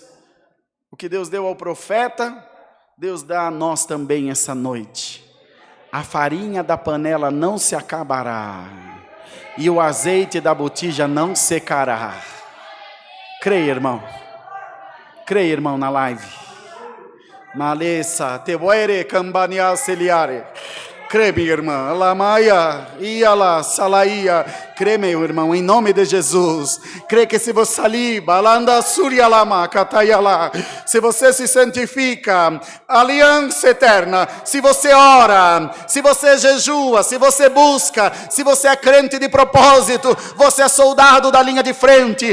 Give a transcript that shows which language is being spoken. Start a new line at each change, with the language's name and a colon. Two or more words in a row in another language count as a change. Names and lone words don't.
Portuguese: O que Deus deu ao profeta, Deus dá a nós também essa noite. A farinha da panela não se acabará. E o azeite da botija não secará. Creia, irmão. Creia, irmão, na live. Malessa, tevoere, cambania, celiare. Crê, minha irmã. Lamaia, iala, salaia. Crê, meu irmão, em nome de Jesus. Crê que se você saliba, alanda surialama, cataiala. Se você se santifica, aliança eterna. Se você ora, se você jejua, se você busca, se você é crente de propósito, você é soldado da linha de frente.